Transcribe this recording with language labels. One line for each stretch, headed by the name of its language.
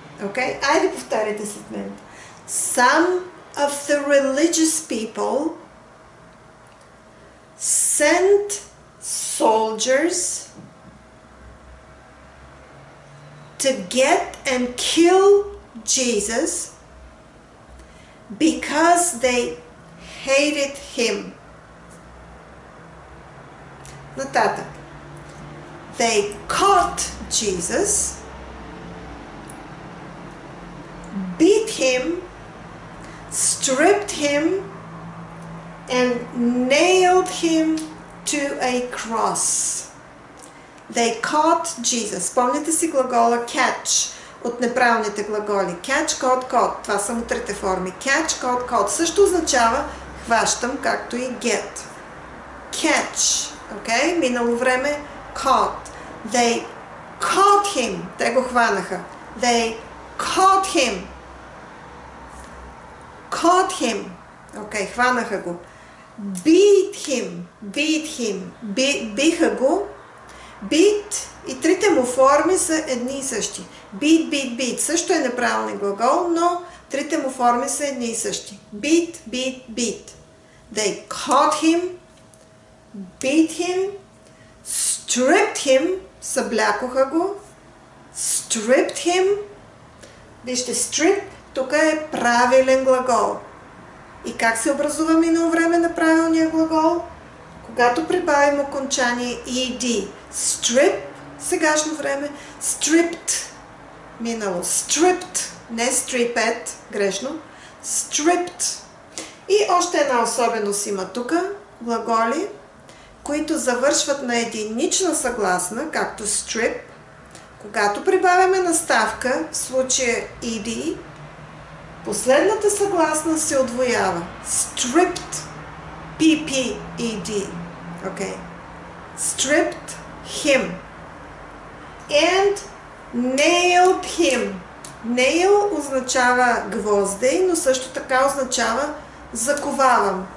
Bulgarian: Okay, айде повтаряйте след мен.
English: Some of the religious people sent soldiers to get and kill Jesus because they hated him.
Bulgarian: Нататък.
English: They caught Jesus, beat him, stripped him, and nailed him to a cross. They caught Jesus.
Bulgarian: Помните си глагола catch от неправилните глаголи.
English: Catch, caught, caught.
Bulgarian: Това са му трите форми.
English: Catch, caught, caught.
Bulgarian: Също означава хващам, както и get.
English: Catch. Okay?
Bulgarian: Минало време caught.
English: They caught him.
Bulgarian: Те го хванаха.
English: They caught him. Caught him.
Bulgarian: Okay, хванаха го.
English: Beat him. Beat him.
Bulgarian: Биха го. Beat и трите му форми са едни и същи.
English: Beat, beat, beat.
Bulgarian: Също е неправилен глагол, но трите му форми са едни и същи.
English: Beat, beat, beat. They caught him, beat him, stripped him,
Bulgarian: съблякоха го,
English: stripped him.
Bulgarian: Вижте, strip, тук е правилен глагол. И как се образува минало време на правилния глагол? Когато прибавим окончание ed. Strip, сегашно време, stripped, минало, stripped, не stripped, грешно, stripped. И още една особеност има тук, глаголи, които завършват на единична съгласна, както strip. Когато прибавяме наставка, в случая ed, последната съгласна се удвоява.
English: Stripped, pped. Okay. Stripped him and nailed him.
Bulgarian: Nail означава гвоздей, но също така означава заковавам.